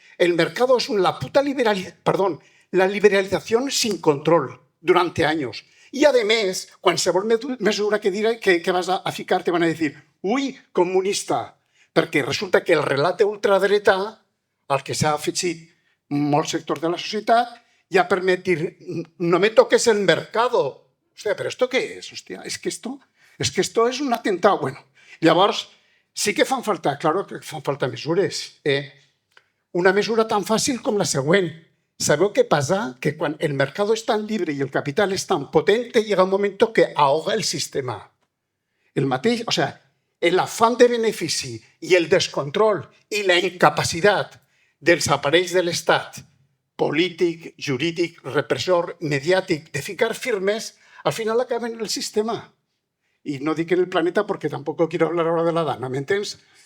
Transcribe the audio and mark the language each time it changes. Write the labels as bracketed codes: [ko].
[es] El mercado es la puta la liberalización sin control durante años. Y además, [ca] qualsevol mesura que vas a ficar te van a decir ui, comunista, perquè resulta que el relat d'ultradreta, al que s'ha afegit molts sectors de la societat, ja permet dir, [es] no me toques el mercado. [ca] Hòstia, però esto què és? [es] Hòstia, es que esto es un atentado. [ca] Bueno, llavors, sí que fan falta, claro que fan falta mesures. Una mesura tan fàcil com la següent. [es] ¿Sabeu qué pasa? Que cuando el mercado es tan libre y el capital es tan potente, llega un momento que ahoga el sistema. O sea, el afán de [ca] benefici i el descontrol i la incapacitat dels aparells de l'Estat, polític, jurídic, repressor, mediàtic, de ficar firmes, al final acaben en el sistema. [es] Y no dic en el planeta porque tampoco quiero hablar ahora de la dana, ¿m'entens?